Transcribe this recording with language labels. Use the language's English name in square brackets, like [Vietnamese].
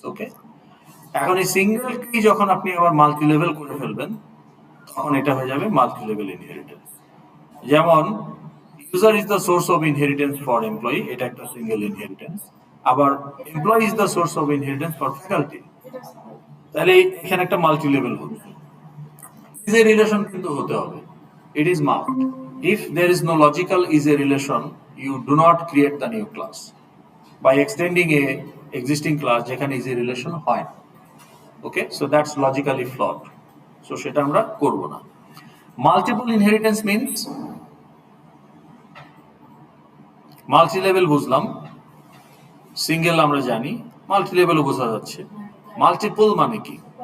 [Bangla] ওকে, এখন এই সিঙ্গেল কি যখন আপনি আবার মাল্টি লেভেল করে ফেলবেন তখন এটা হয়ে যাবে মাল্টি লেভেল ইনহেরিটেন্স। [English] যেমন user is the source of inheritance for employee, [Bangla] এটা একটা সিঙ্গেল ইনহেরিটেন্স। [English] আবার employee is the source of inheritance for faculty, [Bangla] তাহলে এখানে একটা মাল্টি লেভেল হচ্ছে। [English] is a relation [Bangla] কিন্তু হতে হবে, [English] it is must. If there is no logical is a relation, you do not create the new class by extending a existing class [Bangla] যেখানে is a relation হয় না। [English] Okay, so that's logically flawed, so [Bangla] সেটা আমরা করব না। [English] Multiple inheritance means [Bangla] multi level বুঝলাম, single আমরা জানি, মাল্টি লেভেলও বোঝা যাচ্ছে। মাল্টিপল মানে কি?